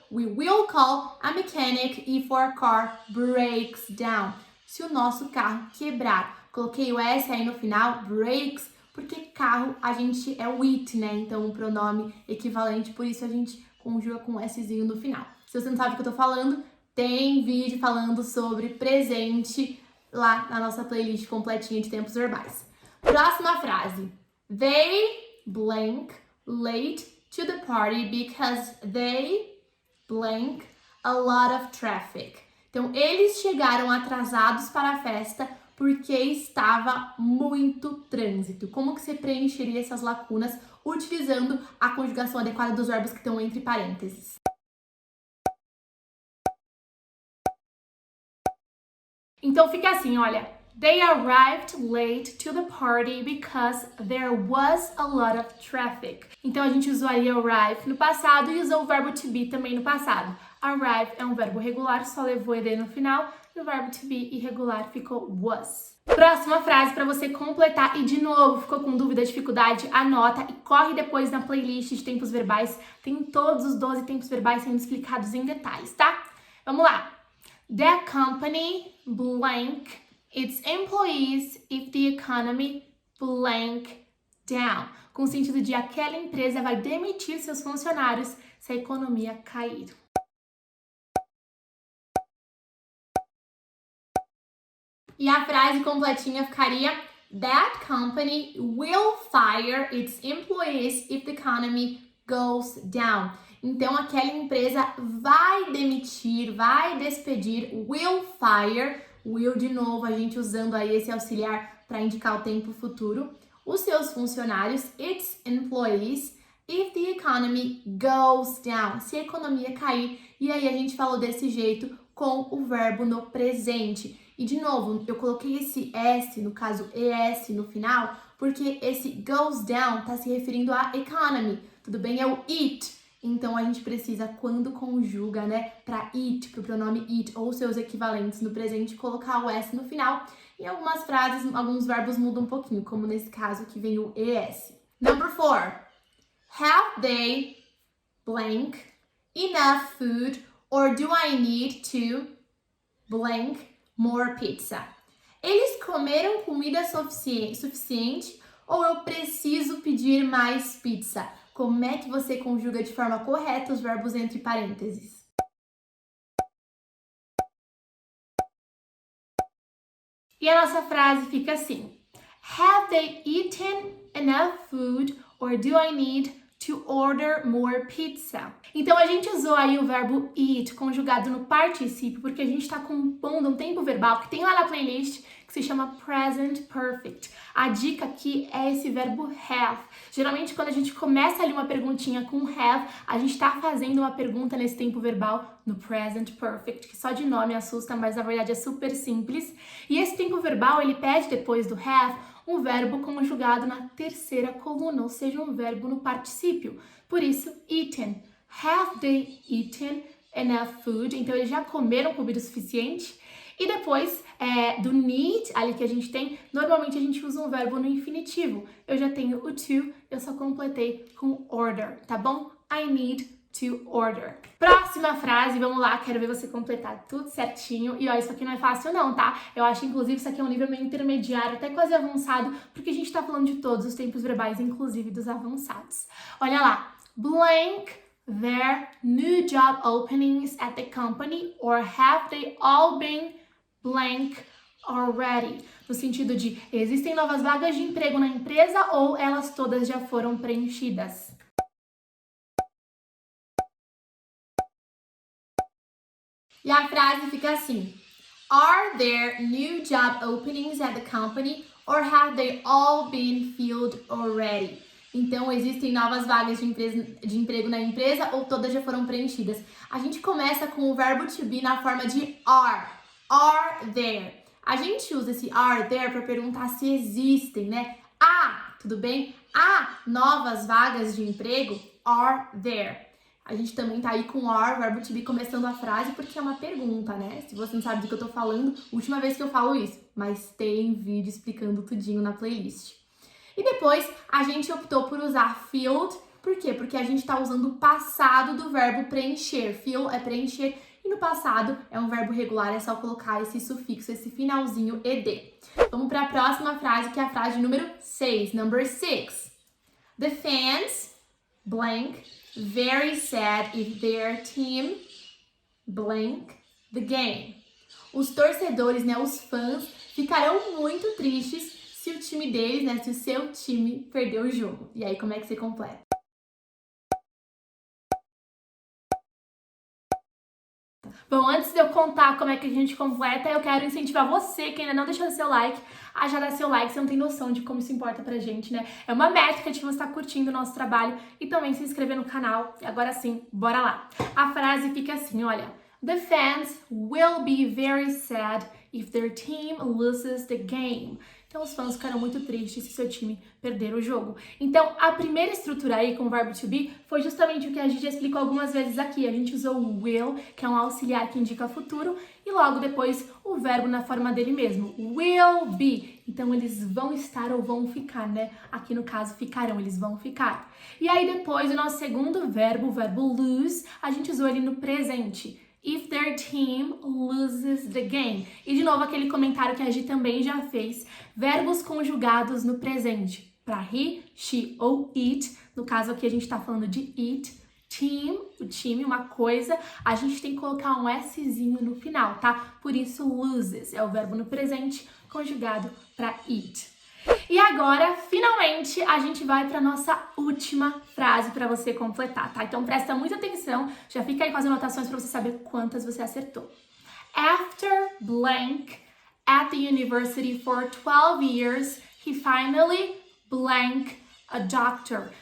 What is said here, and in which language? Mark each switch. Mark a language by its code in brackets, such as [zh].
[en] We will call a mechanic if our car breaks down. [pt] Se o nosso carro quebrar. Coloquei o S aí no final, breaks, porque carro a gente é o it, né? Então, um pronome equivalente, por isso a gente conjuga com um Szinho no final. Se você não sabe o que eu tô falando, tem vídeo falando sobre presente lá na nossa playlist completinha de tempos verbais. Próxima frase. [en] They blank late to the party because they blank a lot of traffic. [pt] Então, eles chegaram atrasados para a festa porque estava muito trânsito. Como que você preencheria essas lacunas utilizando a conjugação adequada dos verbos que estão entre parênteses? Então, fica assim, olha. [en] They arrived late to the party because there was a lot of traffic. [pt] Então, a gente usaria arrive no passado e usou o verbo to be também no passado. Arrive é um verbo regular, só levou ed no final, e o verbo to be irregular ficou was. Próxima frase para você completar e de novo, ficou com dúvida, dificuldade, anota e corre depois na playlist de tempos verbais. Tem todos os 12 tempos verbais sendo explicados em detalhes, tá? Vamos lá. [en] The company blank its employees if the economy blank down. [pt] Com o sentido de aquela empresa vai demitir seus funcionários se a economia cair. E a frase completinha ficaria [en] that company will fire its employees if the economy goes down. [pt] Então, aquela empresa vai demitir, vai despedir, will fire, will de novo, a gente usando aí esse auxiliar para indicar o tempo futuro, os seus funcionários, [en] its employees, if the economy goes down, [pt] se a economia cair. E aí a gente falou desse jeito com o verbo no presente. E de novo, eu coloquei esse S, no caso ES no final, porque esse goes down está se referindo à economy, tudo bem? É o it. Então, a gente precisa, quando conjuga, né, para it, para o pronome it, ou seus equivalentes no presente, colocar o S no final. Em algumas frases, alguns verbos mudam um pouquinho, como nesse caso que vem o ES. [en] Number 4. Have they blank enough food or do I need to blank more pizza? [pt] Eles comeram comida suficiente ou eu preciso pedir mais pizza? Como é que você conjuga de forma correta os verbos entre parênteses? E a nossa frase fica assim. [en] Have they eaten enough food or do I need to order more pizza? [pt] Então, a gente usou aí o verbo eat conjugado no particípio porque a gente está compondo um tempo verbal que tem lá na playlist que se chama present perfect. A dica aqui é esse verbo have. Geralmente, quando a gente começa ali uma perguntinha com have, a gente está fazendo uma pergunta nesse tempo verbal no present perfect, que só de nome assusta, mas na verdade é super simples. E esse tempo verbal, ele pede depois do have um verbo conjugado na terceira coluna, ou seja, um verbo no particípio. Por isso, eaten. [en] Have they eaten enough food? [pt] Então, eles já comeram comida o suficiente? E depois, do need, ali que a gente tem, normalmente a gente usa um verbo no infinitivo. Eu já tenho o to, eu só completei com order, tá bom? [en] I need to order. [pt] Próxima frase, vamos lá, quero ver você completar tudo certinho. E ó, isso aqui não é fácil não, tá? Eu acho, inclusive, isso aqui é um nível meio intermediário, até quase avançado, porque a gente tá falando de todos os tempos verbais, inclusive dos avançados. Olha lá, [en] blank their new job openings at the company, or have they all been blank already? [pt] No sentido de, existem novas vagas de emprego na empresa ou elas todas já foram preenchidas? E a frase fica assim: [en] Are there new job openings at the company or have they all been filled already? [pt] Então, existem novas vagas de emprego na empresa ou todas já foram preenchidas? A gente começa com o verbo to be na forma de are. [en] Are there? [pt] A gente usa esse are there para perguntar se existem, né? Tudo bem? Há novas vagas de emprego? [en] Are there? [pt] A gente também tá aí com are, verbo to be, começando a frase porque é uma pergunta, né? Se você não sabe do que eu tô falando, última vez que eu falo isso. Mas tem vídeo explicando tudinho na playlist. E depois, a gente optou por usar filled. Por quê? Porque a gente tá usando o passado do verbo preencher. Fill é preencher. E no passado é um verbo regular, é só colocar esse sufixo, esse finalzinho ed. Vamos para a próxima frase, que é a frase número 6, number 6. The fans, blank, very sad if their team, blank, the game. Os torcedores, né, os fãs, ficarão muito tristes se o time deles, né, se o seu time perder o jogo. E aí, como é que você completa? Bom, antes de eu contar como é que a gente completa, eu quero incentivar você, que ainda não deixou seu like, a já dar seu like. Você não tem noção de como isso importa pra gente, né? É uma métrica de que você está curtindo o nosso trabalho e também se inscrever no canal. E agora sim, bora lá. A frase fica assim, olha. [en] The fans will be very sad if their team loses the game. [pt] Então, os fãs ficarão muito tristes se seu time perder o jogo. Então, a primeira estrutura aí com o verbo to be foi justamente o que a gente já explicou algumas vezes aqui. A gente usou o will, que é um auxiliar que indica futuro, e logo depois o verbo na forma dele mesmo. Will be. Então, eles vão estar ou vão ficar, né? Aqui no caso, ficarão, eles vão ficar. E aí, depois, o nosso segundo verbo, o verbo lose, a gente usou ele no presente. [en] If their team loses the game. [pt] E de novo aquele comentário que a Gi também já fez. Verbos conjugados no presente. Para he, she ou it. No caso aqui a gente está falando de it. Team, o time, uma coisa. A gente tem que colocar um Szinho no final, tá? Por isso loses é o verbo no presente conjugado para it. E agora, finalmente, a gente vai para nossa última frase para você completar, tá? Então presta muita atenção, já fica aí com as anotações para você saber quantas você acertou. [en] After blank at the university for 12 years, he finally blank a doctor.